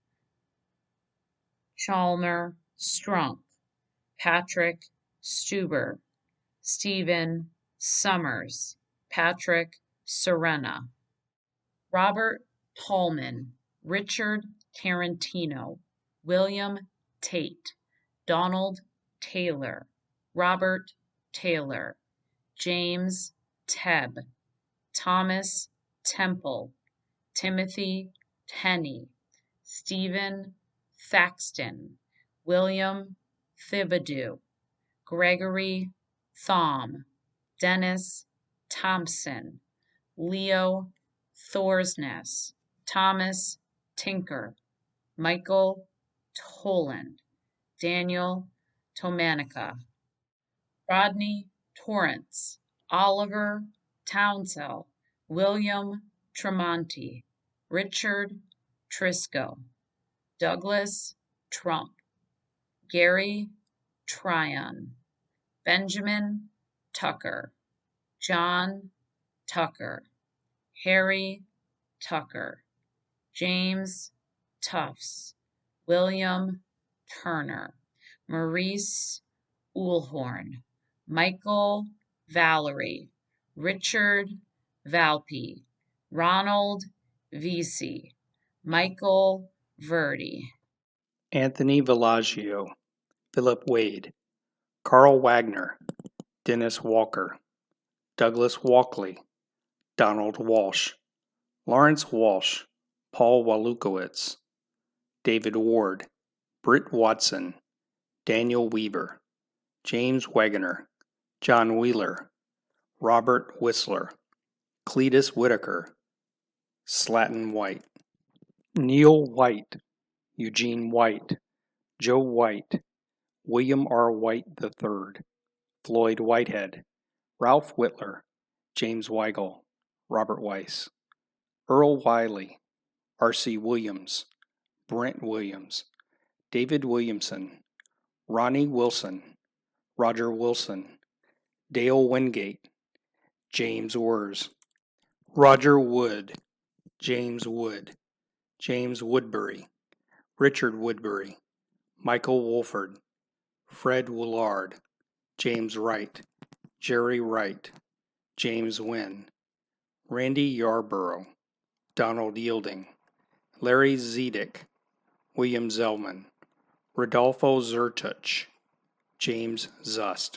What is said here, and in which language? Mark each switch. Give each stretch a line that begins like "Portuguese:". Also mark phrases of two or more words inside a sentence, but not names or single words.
English: Chalmer Strunk, Patrick Stuber, Stephen Summers, Patrick Serena, Robert Tallman, Richard Tarantino, William Tate, Donald Taylor, Robert Taylor, James Tebb, Thomas Temple, Timothy Tenney, Stephen Thaxton, William Thibodeau, Gregory Thom, Dennis Thompson, Leo Thorsness, Thomas Tinker, Michael Toland, Daniel Tomanica, Rodney Torrance, Oliver Townsell, William Tremonti, Richard Triscoe, Douglas Trump, Gary Tryon, Benjamin Tucker, John Tucker, Harry Tucker, James Tufts, William Turner, Maurice Uhlhorn, Michael Valerie, Richard Valpy, Ronald Vesey, Michael Verdi, Anthony Villaggio, Philip Wade, Carl Wagner, Dennis Walker, Douglas Walkley, Donald Walsh, Lawrence Walsh, Paul Walukowitz, David Ward, Britt Watson, Daniel Weaver, James Wagoner, John Wheeler, Robert Whistler, Cletus Whitaker, Slatton White, Neil White, Eugene White, Joe White, William R. White III, Floyd Whitehead, Ralph Whitler, James Weigel, Robert Weiss, Earl Wiley, R.C. Williams, Brent Williams, David Williamson, Ronnie Wilson, Roger Wilson, Dale Wingate, James Wers, Roger Wood, James Wood, James Woodbury, Richard Woodbury, Michael Wolford, Fred Willard, James Wright, Jerry Wright, James Wynn, Randy Yarborough, Donald Yielding, Larry Zedick, William Zellman, Rodolfo Zertuch, James Zust.